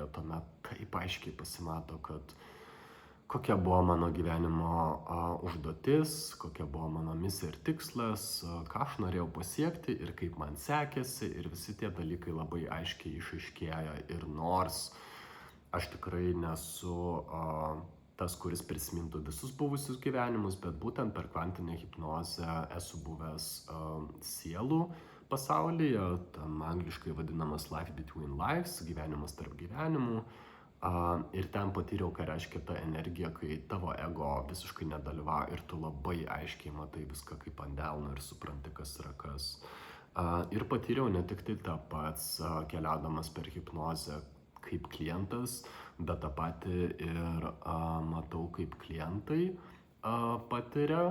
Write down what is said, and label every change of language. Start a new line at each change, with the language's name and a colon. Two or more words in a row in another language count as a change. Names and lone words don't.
Lithuanian: Tuomet taip aiškiai pasimato, kad kokia buvo mano gyvenimo užduotis, kokia buvo mano misija ir tikslas, ką aš norėjau pasiekti ir kaip man sekėsi, ir visi tie dalykai labai aiškiai išaiškėja. Ir nors aš tikrai nesu tas, kuris prisimintų visus buvusius gyvenimus, bet būtent per kvantinę hipnozę esu buvęs sielų pasaulyje, tam angliškai vadinamas
English: life between lives,
Lithuanian: gyvenimas tarp gyvenimų. Ir ten patyriau, ką reiškia ta energija, kai tavo ego visiškai nedalyvauja ir tu labai aiškiai matai viską kaip ant delno ir supranti, kas yra kas. Ir patyriau ne tik tai tą pats keliaudamas per hipnozę kaip klientas, bet tą patį ir matau, kaip klientai patiria.